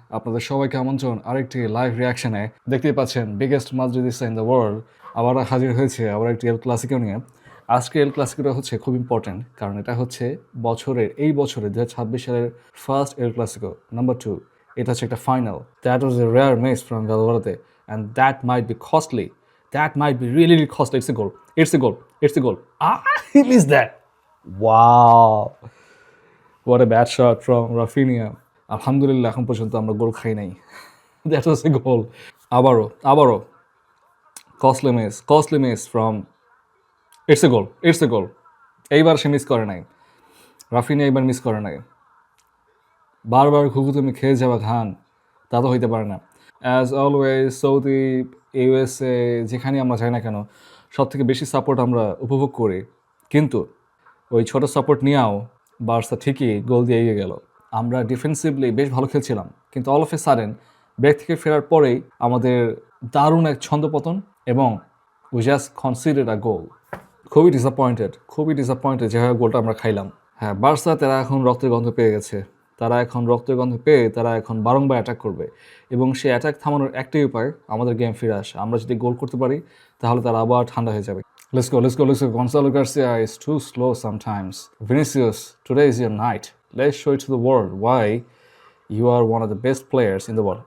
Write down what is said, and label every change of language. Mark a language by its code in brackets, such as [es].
[bn] আপনাদের সবাইকে আমন্ত্রণ আরেকটি লাইভ রিঅ্যাকশনে। দেখতেই পাচ্ছেন [en] biggest Madridista in the world [bn] আবার হাজির হয়েছে আবার একটি এল ক্লাসিকো নিয়ে। আজকে এল ক্লাসিকোটা হচ্ছে খুব ইম্পর্ট্যান্ট, কারণ এটা হচ্ছে এই বছরের ২০২৬ সালের ফার্স্ট এল ক্লাসিকো নাম্বার 2। এটা হচ্ছে একটা final. [en] That was a rare miss from Valverde and that might be costly. That might be really, really costly. It's a goal. It's a goal. It's a goal. He missed that. Wow. What a bad shot from Rafinha. [bn] আলহামদুলিল্লাহ এখন পর্যন্ত আমরা গোল খাই নাই। [en] That was a goal. [bn] আবারও [en] Costly miss from it's a goal. [bn] এইবার সে miss করে নাই, রাফিনিয়া এইবার মিস করে নাই। বারবার ঘুঘু তুমি খেয়ে যাওয়া ঘান, তা তো হইতে পারে না। [en] as always [bn] সৌদি, ইউএসএ, যেখানে আমরা যাই না কেন, সব থেকে বেশি সাপোর্ট আমরা উপভোগ করি, কিন্তু ওই ছোট সাপোর্ট নিয়েও বার্সা ঠিকই গোল দিয়ে এগিয়ে গেল। আমরা ডিফেন্সিভলি বেশ ভালো খেলছিলাম, কিন্তু [en] all of a sudden [bn] break থেকে ফেরার পরেই আমাদের দারুণ এক ছন্দপতন এবং [en] We just considered a goal. [bn] খুবই ডিসঅ্যাপয়েন্টেড যেভাবে গোলটা আমরা খাইলাম। হ্যাঁ, বার্সা তারা এখন রক্তের গন্ধ পেয়ে গেছে। তারা এখন বারংবার অ্যাটাক করবে, এবং সেই অ্যাটাক থামানোর একটাই উপায় আমাদের গেম ফিরে আসা। আমরা যদি গোল করতে পারি তাহলে তারা আবার ঠান্ডা হয়ে যাবে। [en] Let's go. Gonzalo Garcia is too slow sometimes. Vinicius, today is your night. Let's show it to the world why you are one of the best players in the world.